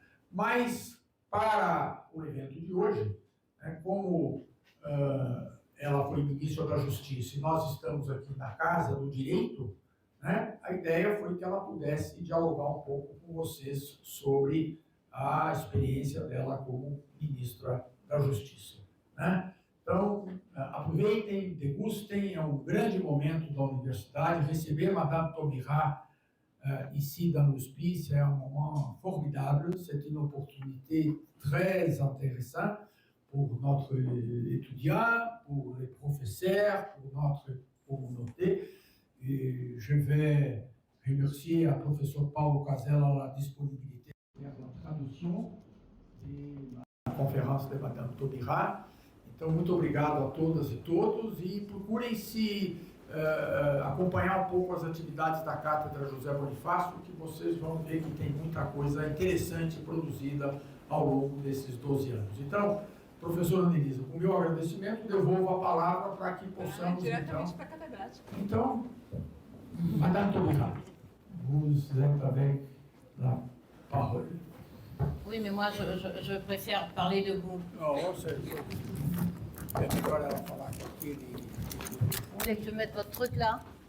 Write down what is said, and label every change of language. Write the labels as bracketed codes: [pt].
[pt] Mas, para o evento de hoje, né, como ela foi ministra da Justiça e nós estamos aqui na Casa do Direito, né, a ideia foi que ela pudesse dialogar um pouco com vocês sobre a experiência dela como ministra da Justiça, né? Então, aproveitem, degustem, é um grande momento da universidade. [fr] Receber Madame Taubira ici dans l'hospice, c'est un moment formidable, c'est une opportunité très intéressante pour notre étudiant, pour les professeurs, pour notre communauté. Et je vais remercier a professor Paulo Casella a disponibilité de la [pt] tradução da conferência [fr] de Madame Taubira. [pt] Então, muito obrigado a todas e todos e procurem se acompanhar um pouco as atividades da Cátedra José Bonifácio, que vocês vão ver que tem muita coisa interessante produzida ao longo desses 12 anos. Então, professora Anelisa, com o meu agradecimento, devolvo a palavra para que possamos, diretamente para a catedrática. [fr] Então, Madame Taubira, vous êtes avec la parole. Oui, mais moi, je préfère parler debout. [pt] Não, é melhor ela falar com aquele... [fr] Vous voulez que je mette votre truc là?